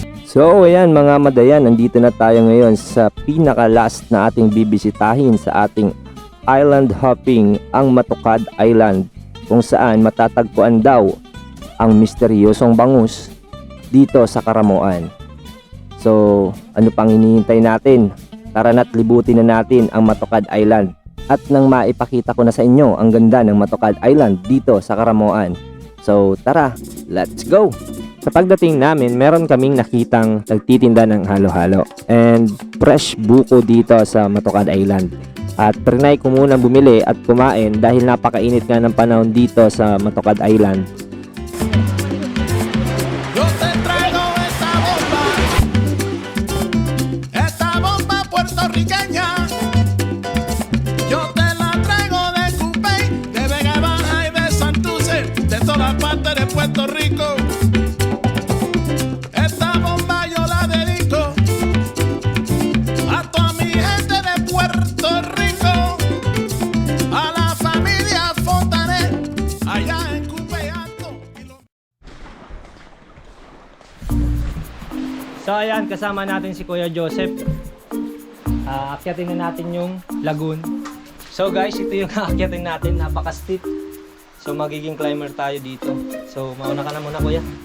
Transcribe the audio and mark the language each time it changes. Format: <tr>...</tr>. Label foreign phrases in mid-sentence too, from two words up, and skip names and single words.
<tl>So ayan mga madayan, nandito na tayo ngayon sa pinaka-last na ating bibisitahin sa ating</tl> <en>island hopping,</en> <tl>ang Matukad Island, kung saan matatagpuan daw ang misteryosong bangus dito sa Karamoan. So ano pang hinihintay natin? Tara na't libutin na natin ang Matukad Island. At nang maipakita ko na sa inyo ang ganda ng Matukad Island dito sa Karamoan. So tara,</tl> <en>let's go!</en> <tl>Sa pagdating namin, meron kaming nakitang nagtitinda ng halo-halo</tl> <en>and fresh</en> <tl>buko dito sa Matukad Island. At trinay ko munang bumili at kumain dahil napakainit nga ng panahon dito sa Matukad Island.</tl> <es>Yo te traigo esta bomba puertorriqueña. Yo te la traigo de Cupey, de Vega Baja y de Santurce, de todas partes de Puerto Rico. Esta bomba yo la dedico a toda mi gente de Puerto Rico, a la familia Fontanet, allá en Cupey Alto.</es> <tl>So ayan, kasama natin si Kuya Joseph. Akyatin na natin yung lagoon. So guys, ito yung aakyatin natin, napaka-steep. So magiging climber tayo dito. So mauna ka na muna, Kuya.</tl>